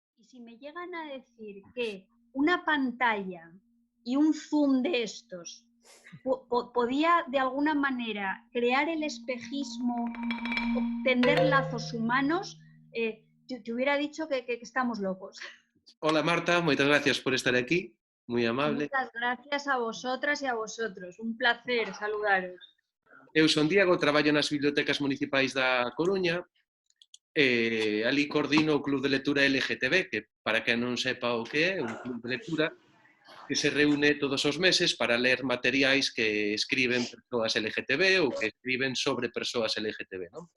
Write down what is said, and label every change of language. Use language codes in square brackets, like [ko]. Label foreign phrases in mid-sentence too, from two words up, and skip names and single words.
[es] si me llegan a decir que una pantalla y un zoom de estos podía de alguna manera crear el espejismo, tender lazos humanos, te hubiera dicho que estamos locos. [gl] Hola Marta, moitas gracias por estar aquí, moi amable. [es] Muchas gracias a vosotras e a vosotros, un placer saludaros. [gl] Eu son Diego, traballo nas bibliotecas municipais da Coruña e ali coordino o Club de Lectura LGTB, que para quen non sepa o que é, un club de lectura que se reúne todos os meses para ler materiais que escriben persoas LGTB ou que escriben sobre persoas LGTB, non?